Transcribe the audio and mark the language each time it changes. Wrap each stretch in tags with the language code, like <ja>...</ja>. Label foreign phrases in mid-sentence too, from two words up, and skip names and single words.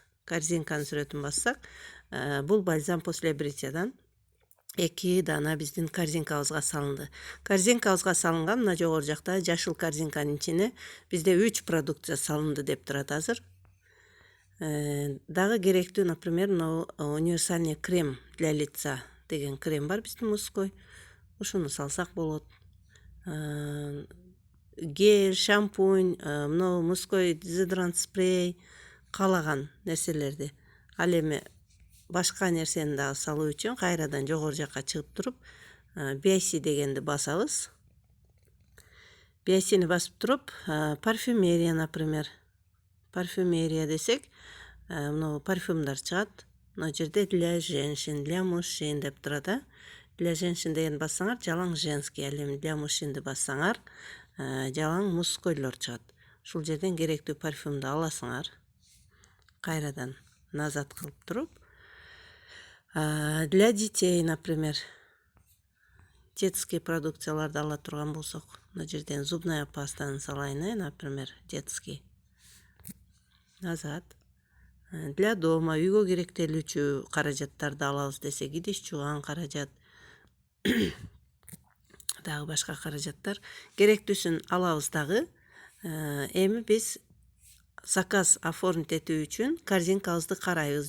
<ky>Корзинканын сүрөтүн бассак, бул</ky> <ru>бальзам после бритьядан</ru> <ky>2 дана биздин корзинкабызга салынды. Корзинкабызга салынган, мына жогору жакта жашыл корзинканын ичине бизде 3 продукция салынды деп турат азыр. Дагы керектүү, например, мына</ky> <ru>универсальный крем для лица</ru> <ky>деген крем бар биздин мужской. Ушуну салсак болот. Гель, шампунь, мына</ky> <ru>мужской дезодорант спрей,</ru> <ky>каалаган нерселерди. Ал эми башка нерсени дагы салуу үчүн кайрадан жогору жакка чыгып туруп, BIC дегенди басабыз. BIC'ни басып туруп, парфюмерия, например. Парфюмерия десек, мына парфюмдар чыгат. Мына жерде</ky> <ru>для женщин, для мужчин</ru> <ky>деп турат.</ky> <ru>Для женщин</ru> <ky>деген бассаңар, жалаң женский, ал эми</ky> <ru>для мужчинди</ru> <ky>бассаңар, жалаң мужскойлор чыгат. Ушул жерден керектүү парфюмду аласыңар. Кайрадан назад кылып туруп,</ky> <ru>для детей, например, детский</ru> <ky>продукцияларды ала турган болсок, мына жерден</ky> <ru>зубная пастаны</ru> <ky>салайын,</ky> <ru>например, детский.</ru> <ky>Назад.</ky> <ru>Для дома,</ru> <ky>үйгө керектелүүчү каражаттарды алабыз десек, идиш жууган каражат, дагы башка каражаттар керектүүсүн алабыз дагы. Эми биз</ky> <ru>заказ оформить</ru> <ky>этүү үчүн корзинкабызды карайбыз.</ky>